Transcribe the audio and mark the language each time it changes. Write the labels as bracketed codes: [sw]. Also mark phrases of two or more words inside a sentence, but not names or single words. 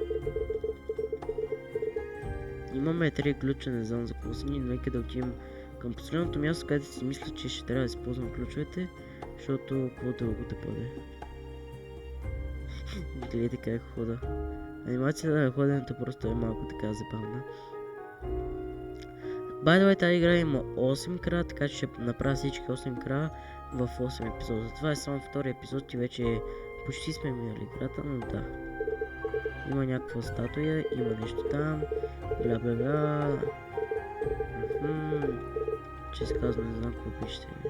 [bg] Имаме 3 ключа, не знам за какво са ни, нека да отидем към последното място, където си мисля, че ще трябва да използвам ключовете, защото какво дълго да бъде. Гледайте как хода. Анимацията на ходенето просто е малко така забавна. [en] By the way, [bg] тази игра има 8 края, така че ще направя всички 8 края в 8 епизода. Това е само втори епизод и вече почти сме минали играта, но да. Има някаква статуя, има нещо там, бла бла бла. Честно казвам, не знам какво пишете.